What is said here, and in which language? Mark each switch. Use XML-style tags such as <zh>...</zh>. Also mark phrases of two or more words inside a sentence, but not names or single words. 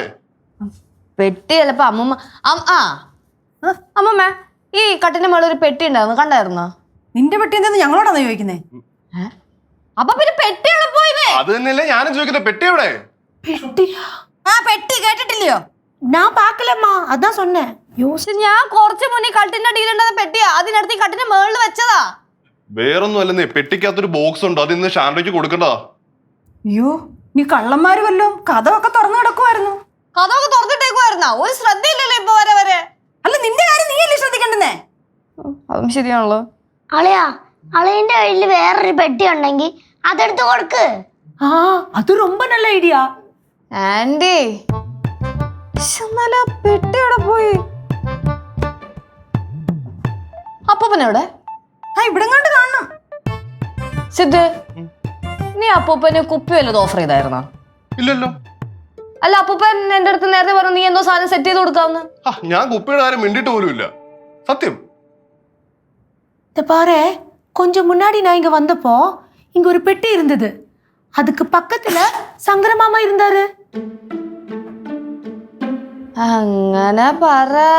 <ml>പെട്ടി ചിലപ്പോ അമ്മമ്മ. അമ്മമ്മ, ഈ കട്ടിന്റെ മുകളിൽ ഒരു പെട്ടി ഉണ്ടായിരുന്നു, കണ്ടായിരുന്നോ? നിന്റെ പെട്ടി എന്താന്ന് ഞങ്ങളോടാണ് ചോദിക്കുന്നേ? അപ്പൊ പിന്നെ പെട്ടി എളുപ്പമില്ലേ? അത് തന്നെയല്ലേ ഞാനും ചോദിക്കുന്നത്, പെട്ടി എവിടെ? ആ പെട്ടി കേട്ടിട്ടില്ലയോ?</ml> <ta>நான் பார்க்கலம்மா, அதான் சொன்னேன்.</ta> <ml>ഞാൻ കുറച്ച് മുന്നേ കട്ടിന്റെ അടിയിലുണ്ടായിരുന്ന പെട്ടിയാ, അതിനടുത്ത് ഈ കട്ടിന്റെ മുകളിൽ വെച്ചതാ. വേറൊന്നും അല്ലെന്നേ, പെട്ടിക്കകത്തൊരു ബോക്സ് ഉണ്ട്, അത് ഇന്ന് ഷാൻഡോയ്ക്ക് കൊടുക്കണ്ടതാ. അയ്യോ, നീ കള്ളന്മാര് വല്ലോ കഥമൊക്കെ തുറന്നു കിടക്കുമായിരുന്നു. കഥമൊക്കെ തുറന്നിട്ടേക്കുവായിരുന്നാ? ഒരു ശ്രദ്ധയില്ലല്ലോ ഇപ്പൊ വരെ വരെ. അല്ല, നിന്റെ കാര്യം നീയല്ലേ ശ്രദ്ധിക്കണ്ടെന്നേ. അതും ശരിയാണല്ലോ. അളിയാ, അളിയന്റെ കയ്യിൽ വേറൊരു പെട്ടി ഉണ്ടെങ്കിൽ അതെടുത്ത് കൊടുക്ക്.</ml> <ta>அது ரொம்ப நல்ல ஐடியா.</ta> <ml>ആന്റി, എന്നാലും പെട്ടി എവിടെ പോയി? അപ്പൂപ്പനെവിടെ? ഇവിടെ കണ്ട് കാണണം. സിദ്ധു, നീ അപ്പൂപ്പന് കുപ്പി വല്ലതും ഓഫർ ചെയ്തായിരുന്നോ? ഇല്ലല്ലോ. അല്ല, അപ്പൂപ്പൻ എന്റെ അടുത്ത് നേരത്തെ പറഞ്ഞു നീ എന്തോ സാധനം സെറ്റ് ചെയ്ത് കൊടുക്കാവുന്ന. ഞാൻ കുപ്പിയുടെ കാര്യം മിണ്ടിട്ട് പോലും ഇല്ല, സത്യം.</ml> <ta>இந்த பாரு, கொஞ்சம் முன்னாடி நான் இங்க வந்தப்போ இங்க ஒரு பெட்டி இருந்தது. அதுக்கு பக்கத்துல சங்கர மாமா இருந்தாரு.</ta> <ml>അങ്ങനെ പറ.</ml>